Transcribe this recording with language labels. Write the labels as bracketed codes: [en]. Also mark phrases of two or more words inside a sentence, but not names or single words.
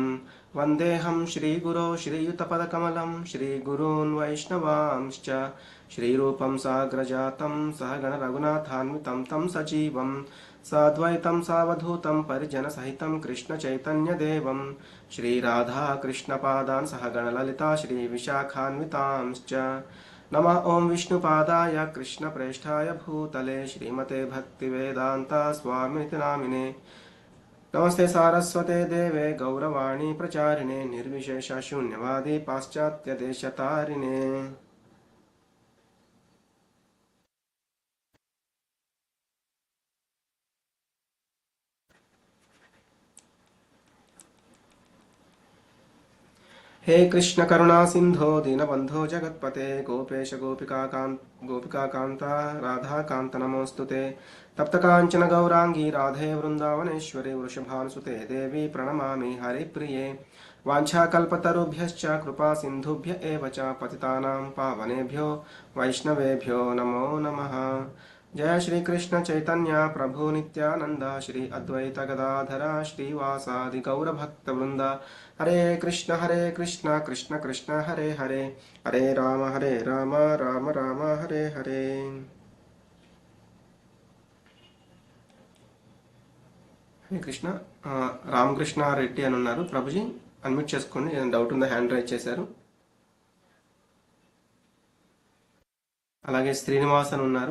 [sa] వందేహం శ్రీగురో శ్రీయుతపదకమలం శ్రీగురూన్ వైష్ణవాంశ్చ శ్రీరూపం సాగ్రజాతం సహగణ రఘునాథాన్వితం తం సజీవం సాద్వైతం సావధూతం పరిజన సహితం కృష్ణ చైతన్య దేవం శ్రీరాధా కృష్ణపాదాన్ సహగణ లలితా శ్రీ విశాఖాన్వితాంశ్చ. నమః ఓం విష్ణుపాదాయ కృష్ణ ప్రేష్ఠాయ భూతలే శ్రీమతే భక్తి వేదాంత స్వామితి నామినే. నమస్తే సారస్వతే దేవే గౌరవాణి ప్రచారిణే నిర్విశేష శూన్యవాది పాశ్చాత్య దేశతారిణే. हे कृष्ण करुणा सिंधो दीनबंधो जगत्पते गोपेश गोपिकाकांता राधा कांत नमोस्तुते. तप्त कांचन गौरांगी राधे वृंदावनेश्वरी वृषभानुसुते देवी प्रणमामि हरिप्रिये. वाञ्छाकल्पतरुभ्यश्च कृपा सिन्धुभ्य एव च पतितानां पावनेभ्यो वैष्णवेभ्यो नमो नमः. जय श्री कृष्ण चैतन्य प्रभु नित्यानंद श्री अद्वैत गदाधर श्रीवासादि गौर भक्त वृंद. हरे कृष्ण कृष्ण कृष्ण हरे हरे हरे राम राम राम हरे हरे. [te] హరే కృష్ణ. రామకృష్ణ రెడ్డి అని ఉన్నారు. ప్రభుజీ అన్మ్యూట్ చేసుకోండి, ఏదైనా డౌట్ ఉందా [en] hand raise [te] చేశారు. అలాగే శ్రీనివాస్ అని ఉన్నారు.